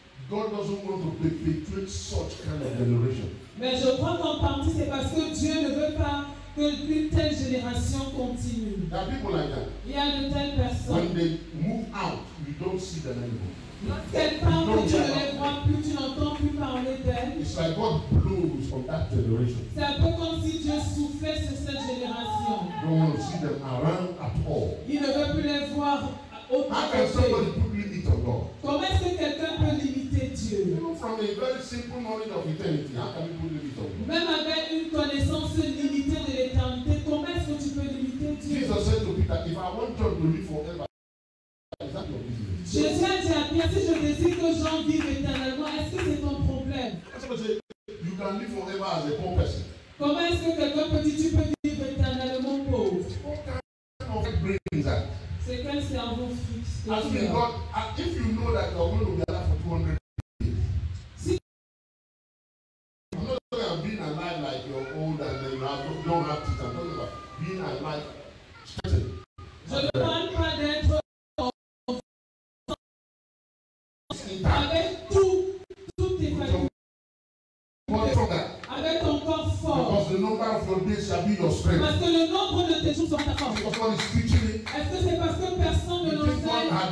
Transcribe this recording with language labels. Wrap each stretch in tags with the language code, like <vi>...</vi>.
<en>God doesn't want to perpetuate such kind of generation.</en> <fr>Mais je crois qu'en partie c'est parce que Dieu ne veut pas qu'une telle génération continue.</fr> <en>There are people like that.</en> <fr>Il y a de telles personnes.</fr> <en>When they move out, you don't see them anymore.</en> <fr>Lorsqu'elles partent, tu ne les vois plus, tu n'entends plus parler d'elles.</fr> <en>It's like God blows on that generation.</en> <fr>C'est un peu comme si Dieu soufflait sur cette génération.</fr> <en>You don't want to see them around at all.</en> <fr>Il ne veut plus les voir autant.</fr> <en>How can somebody put limit on God?</en> <fr>Comment est-ce que quelqu'un peut limiter Dieu?</fr> <en>Even from a very simple knowledge of eternity, how can you put limit on God?</en> <fr>Même avec une connaissance limitée de l'éternité, comment est-ce que tu peux limiter Dieu?</fr> <en>Jesus said to Peter, if I want John to live forever, is that your business?</en> <fr>Jésus a dit à Pierre, si je désire que Jean vive éternellement, est-ce que c'est ton problème?</fr> <en>You can live forever as a poor person.</en> <fr>Comment est-ce que quelqu'un peut dire tu peux vivre éternellement pauvre?</fr> <en>What kind of brain is that?</en> <fr>C'est quel cerveau fixe?</fr> <en>God, if you know that you're going to be alive for 200 years, I'm not talking about being alive like you're old and then you don't have teeth. I'm talking about being alive.</en> <fr>Je ne parle pas d'être avec toutes tes facultés. Avec ton corps fort.</fr> <en>Because the number of your days shall be your strength.</en> <fr>Parce que le nombre de tes jours sont ta force. Est-ce que c'est parce que personne ne l'enseigne?</fr>